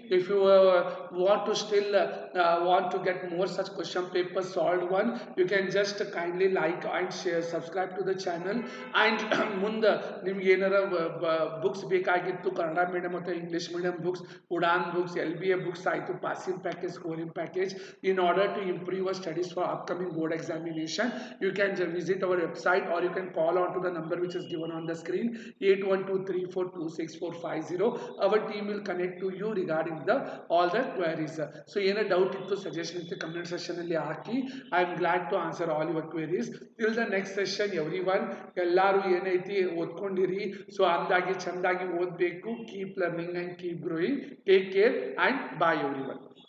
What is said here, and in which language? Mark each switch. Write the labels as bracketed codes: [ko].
[en] If you want to still want to get more such question papers solved one, you can just kindly like and share, subscribe to the channel. And [kn] ಮುಂದೆ ನಿಮ್ಗೆ ಏನಾರ books ಬೇಕಾಗಿತ್ತು [en] Kannada medium ಮತ್ತು English medium books, Udaan books, LBA books ಆಯಿತು, passing package, scoring package, in order to improve your studies for upcoming board examination, you can visit our website or you can call on to the number which is given on the screen, 8123426450. Our team will connect to you regarding the all the queries. So [kn] ಏನೇ doubt ಇತ್ತು suggestion ಇತ್ತು comment session ಅಲ್ಲಿ ಹಾಕಿ. [en] I am glad to answer all your queries. Till the next session everyone, [kn] ಎಲ್ಲರೂ ಏನೈತಿ ಓದ್ಕೊಂಡಿರಿ. [en] so [kn] ಅಂದಾಗಿ ಚಂದಾಗಿ ಓದಬೇಕು. [en] Keep learning and keep growing. Take care and bye everyone.